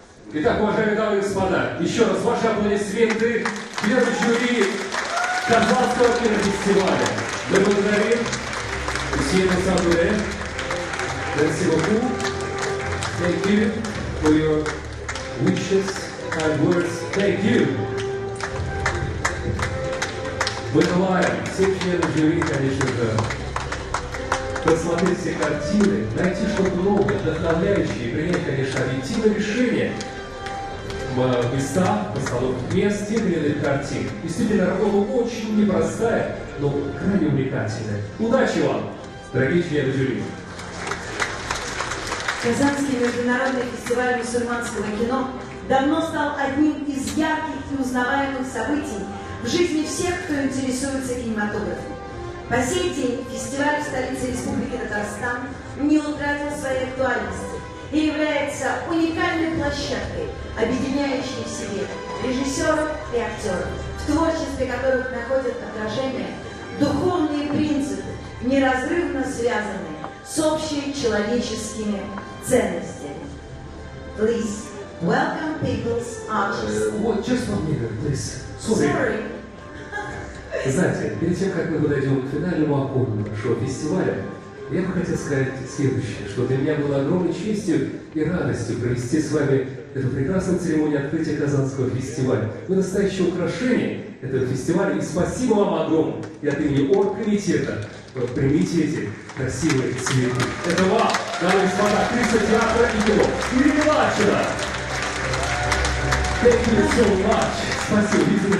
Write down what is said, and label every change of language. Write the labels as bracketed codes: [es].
[ru] Итак, уважаемые дамы и господа, еще раз ваши аплодисменты члену жюри Казанского кинофестиваля. Мы благодарим Усейна Сабуре. [fr] Merci beaucoup. [en] Thank you for your wishes and words. Thank you. [ru] Мы желаем всем членам жюри, конечно же, просмотреть все картины, найти что-то новое, вдохновляющее и принять, конечно, объективное решение в местах, постановках мест, тех или иных картин. Действительно, работа очень непростая, но крайне увлекательная. Удачи вам, дорогие члены жюри! Казанский международный фестиваль мусульманского кино давно стал одним из ярких и узнаваемых событий в жизни всех, кто интересуется кинематографом. По сей день фестиваль в столице Республики Татарстан не утратил своей актуальности и является уникальной площадкой, объединяющей в себе режиссеров и актеров, в творчестве которых находят отражение духовные принципы, неразрывно связанные с общечеловеческими ценностями. [en] Please welcome people's artists. Вот, just one minute, please. Sorry. [ru] Знаете, перед тем, как мы подойдем к финальному окну нашего фестиваля, я бы хотел сказать следующее, что для меня было огромной честью и радостью провести с вами эту прекрасную церемонию открытия Казанского фестиваля. Вы настоящее украшение этого фестиваля, и спасибо вам огромное. И от имени оргкомитета примите эти красивые цветы. Это вам, дамы и господа, актриса театра и кино Переплачено. [en] Thank you so much. [ru] Спасибо, видите,